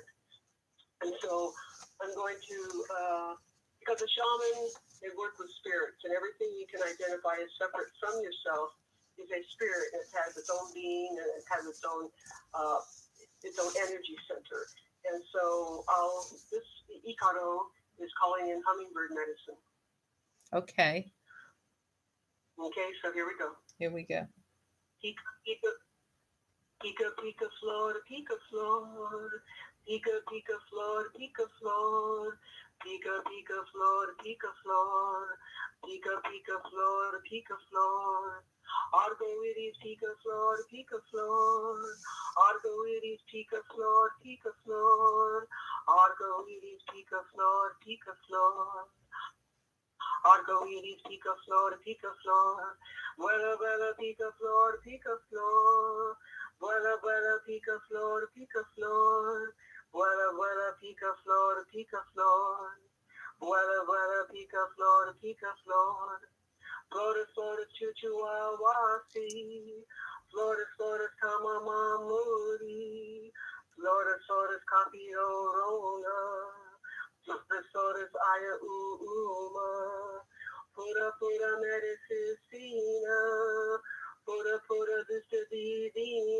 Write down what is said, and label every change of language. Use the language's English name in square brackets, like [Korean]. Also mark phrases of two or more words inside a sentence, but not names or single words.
[English] And so I'm going to, because the shaman, they work with spirits, and everything you can identify as separate from yourself is a spirit, and it has its own being, and it has its own energy center. And so this Ikaro is calling in hummingbird medicine. Okay. Okay, so here we go. Here we go. [Spanish] Pika, pika, pika, pika, flor, pika, flor. Pika, pika, flor, pika, flor. Pika, pika, flor, pika, flor. Pika, pika, flor, pika, flor. Arco-iris, pika, flor, pika, flor. Arco-iris, pika, flor, pika, flor. Arco-iris, pika, flor, pika, flor. Arco-iris, pika, flor, pika, flor. Vuela, vuela, pika, flor, pika, flor. Vuela, vuela, pika, flor, pika, flor. Vuela, vuela, pika, flor, pika, flor. Vuela, vuela, pika, flor, pika, flor. Flores, flores, chuchuawasi. Flores, flores, kamamamuri. Flores, flores, capiorona. Flores, flores, aya uma. Pura, pura medicina. Pura, pura, vista divina.